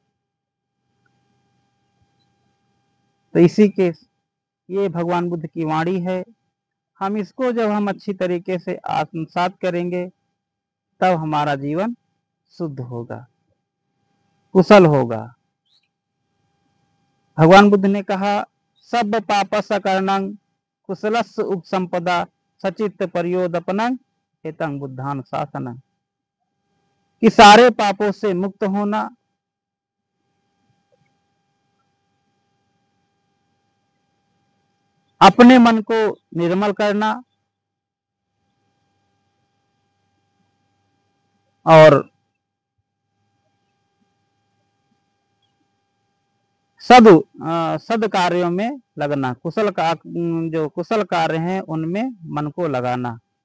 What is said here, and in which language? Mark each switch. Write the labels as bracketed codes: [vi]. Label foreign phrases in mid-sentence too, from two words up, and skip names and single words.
[hi] तो इसी के ये भगवान बुद्ध की वाणी है। हम इसको जब हम अच्छी तरीके से आत्मसात करेंगे, तब हमारा जीवन शुद्ध होगा, कुशल होगा। [pi] भगवान बुद्ध ने कहा, सब पापस अकर्णं कुशलस्य उपसंपदा सचित्त परियोदपनं एतं बुद्धान शासनं। [hi] कि सारे पापों से मुक्त होना, अपने मन को निर्मल करना, और सद कार्यों में लगना, जो कुशल कार्य हैं उनमें मन को लगाना।